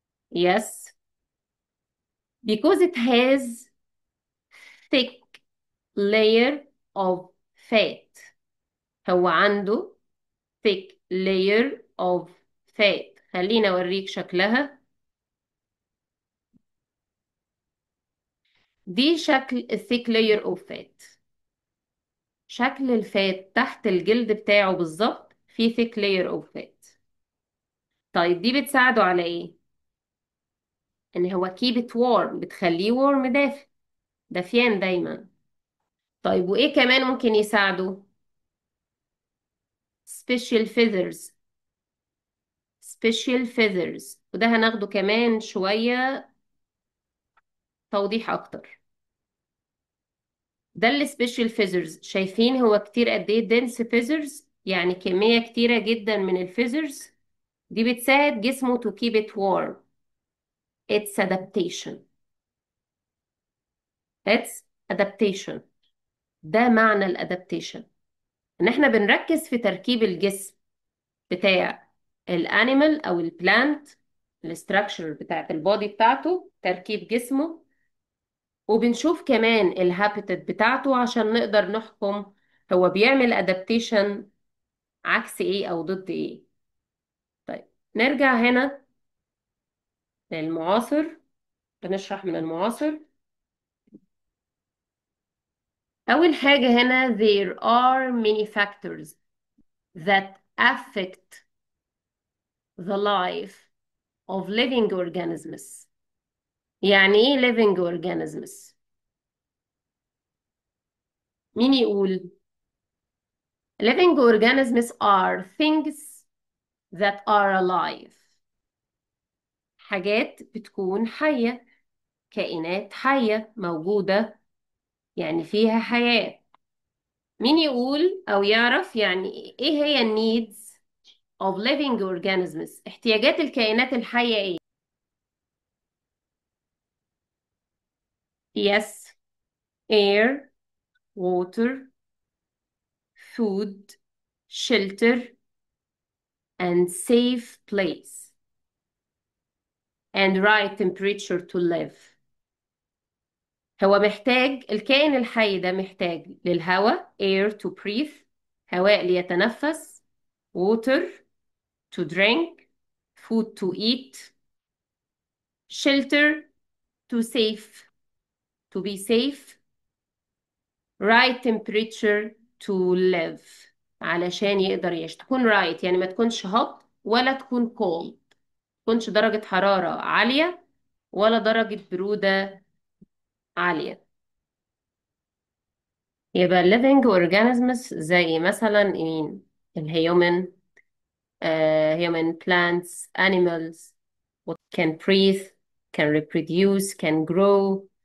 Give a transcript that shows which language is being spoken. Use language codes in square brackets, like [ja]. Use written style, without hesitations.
[en] yes, because it has thick layer of fat. [ar] هو عنده [en] thick layer of fat. [ar] خليني اوريك شكلها. دي شكل [en] thick layer of fat. [ar] شكل الفات تحت الجلد بتاعه بالظبط في [en] thick layer of fat. [ar] طيب دي بتساعده على ايه؟ ان هو [en] keep it warm. [ar] بتخليه warm دافئ دافيان دايما. طيب وايه كمان ممكن يساعده؟ [en] special feathers. special feathers [ar] وده هناخده كمان شوية توضيح اكتر. ده اللي [en] special feathers. [ar] شايفين هو كتير قد ايه [en] dense feathers [ar] يعني كمية كتيرة جدا من الفيزرز. دي بتساعد جسمه [en] to keep it warm. It's adaptation. It's adaptation. [ar] ده معنى الادابتيشن. ان احنا بنركز في تركيب الجسم بتاع الانيمال او البلانت. الاستراكشر بتاعت البودي بتاعته تركيب جسمه وبنشوف كمان الهابيتات بتاعته عشان نقدر نحكم هو بيعمل ادابتيشن عكس ايه او ضد ايه. طيب نرجع هنا للمعاصر، بنشرح من المعاصر. أول حاجة هنا [en] there are many factors that affect the life of living organisms. [ar] يعني ايه [en] living organisms؟ [ar] مين يقول؟ [en] living organisms are things that are alive. [ar] حاجات بتكون حية، كائنات حية موجودة، يعني فيها حياة. مين يقول أو يعرف يعني إيه هي [en] needs of living organisms؟ [ar] احتياجات الكائنات الحية إيه؟ [en] Yes, air, water, food, shelter, and safe place, and right temperature to live. [ar] هو محتاج، الكائن الحي ده محتاج للهواء [en] air to breathe، [ar] هواء ليتنفس، [en] water to drink، food to eat، shelter to safe to be safe، right temperature to live [ar] علشان يقدر يعيش. تكون right يعني ما تكونش hot ولا تكون cold، ما تكونش درجة حرارة عالية ولا درجة برودة عالية. يبقى [en] living organisms [ar] زي مثلا مين؟ الهيومن، [en] human plants animals what can breathe can reproduce can grow.